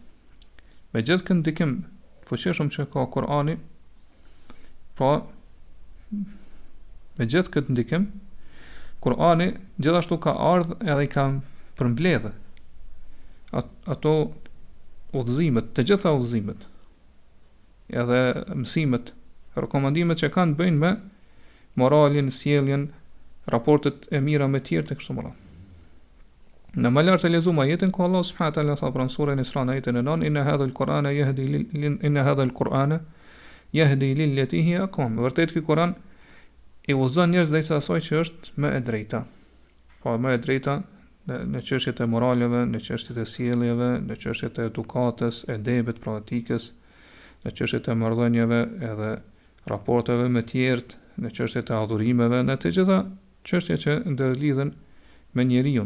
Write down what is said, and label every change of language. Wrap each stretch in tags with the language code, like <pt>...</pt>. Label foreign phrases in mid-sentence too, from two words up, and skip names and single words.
<sq>Me gjithë këtë ndikim fuqishëm që ka Kurani, po me gjithë këtë ndikim, Kurani gjithashtu ka ardhur edhe I ka përmbledhur ato udhëzimet, të gjitha udhëzimet, edhe mësimet, rekomandimet që kanë të bëjnë me moralin, sjelljen, raportet e mira me tjerë të kështu me radhë. Në më lart e lexuam ajetin ku Allah</sq> <ar>سبحانه وتعالى</ar> <sq>tha pranë surën Isra në ajetin e 9,</sq> <ar>إن هذا القرآن يهدي للتي هي أقوم.</ar> <sq>Vërtet ky Kur'an i udhëzon njerëz drejt asaj që është më e drejta. Po më e drejta në çështjet e moraleve, në çështjet e sjelljeve, në çështjet e edukatës, edebit, praktikës, në çështjet e marrëdhënieve edhe raporteve me tjerët, në çështjet e adhurimeve, në të gjitha çështjet që ndërlidhen me njeriu.</sq>